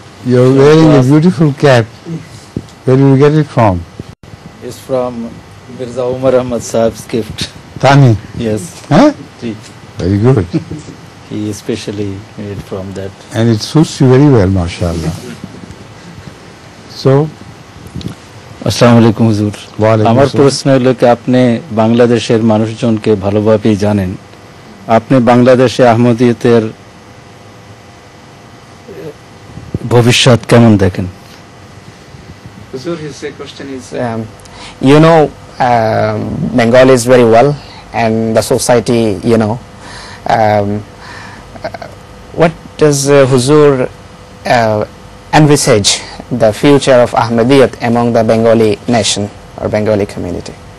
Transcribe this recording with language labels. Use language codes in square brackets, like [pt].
[en] You're wearing a beautiful cap. Where did you get it from? It's from Mirza Umar Ahmad Sahib's gift. Tani. Yes. Huh? Ji. Very good. He especially made from that. And it suits you very well, mashallah. So, [bn] আসসালামু আলাইকুম হুজুর। ওয়ালাইকুম আমার আসসালাম। প্রশ্ন হলো কি, আপনি বাংলাদেশের মানুষজনকে ভালোভাবেই জানেন, আপনি বাংলাদেশে আহমদিয়তের ভবিষ্যৎ কেমন দেখেন? [en] Huzur, his question is, you know, Bengalis very well, and the society, you know. What does Huzur envisage the future of Ahmadiyyat among the Bengali nation or Bengali community?